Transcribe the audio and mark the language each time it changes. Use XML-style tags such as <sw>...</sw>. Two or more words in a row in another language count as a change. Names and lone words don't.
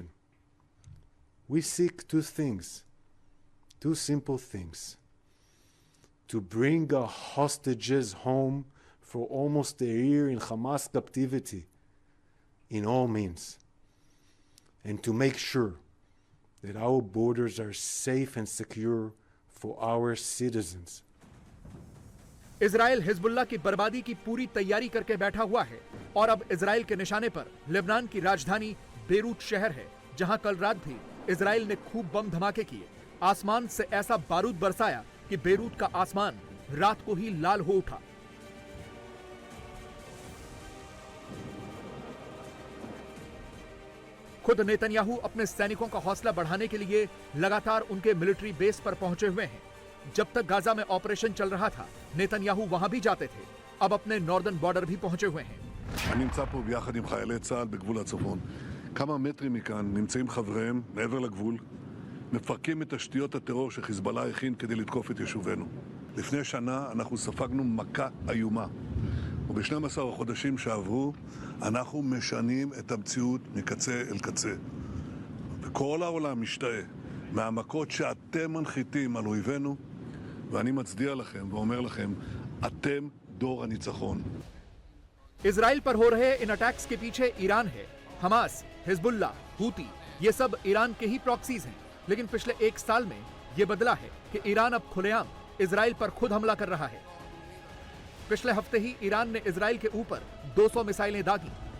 <en>We seek two things, two simple things: to bring our hostages home for almost a year in Hamas captivity in all means, and to make sure that our borders are safe and secure for our citizens.</en> <hi>इजराइल हिजबुल्लाह की बर्बादी की पूरी तैयारी करके बैठा हुआ है और अब इजराइल के निशाने पर लेबनान की राजधानी बेरूत शहर है, जहां कल रात भी इजराइल ने खूब बम धमाके किए। आसमान से ऐसा बारूद बरसाया कि बेरूत का आसमान रात को ही लाल हो उठा। खुद नेतन्याहू अपने सैनिकों का हौसला बढ़ाने के लिए लगातार उनके</hi> <en>military base</en> <hi>पर पहुंचे हुए हैं। जब तक गाजा में ऑपरेशन चल रहा था, नेतन्याहू वहां भी जाते थे। अब अपने</hi> <en>northern border</en> <hi>भी पहुंचे हुए हैं।</hi> <he>אני נמצא פה ביחד עם חיילי צה"ל בגבול הצפון. כמה מטרים מכאן נמצאים חבריהם מעבר לגבול, מפרקים את תשתיות הטרור שחיזבאללה הכין כדי לתקוף את יישובינו. לפני שנה אנחנו ספגנו מכה איומה, וב-12 החודשים שעברו אנחנו משנים את המציאות מקצה אל קצה. וכל העולם משתאה מהמכות שאתם מנחיתים על אויבינו, ואני מצדיע לכם ואומר לכם, אתם דור הניצחון.</he> <hi>इजराइल पर हो रहे इन अटैक्स के पीछे ईरान है। हमास, हिजबुल्लाह, हूती, ये सब ईरान के ही प्रॉक्सीज हैं। लेकिन पिछले 1 साल में ये बदला है कि ईरान अब खुलेआम इजराइल पर खुद हमला कर रहा है। पिछले हफ्ते ही ईरान ने इजराइल के ऊपर 200 मिसाइलें दागी।</hi>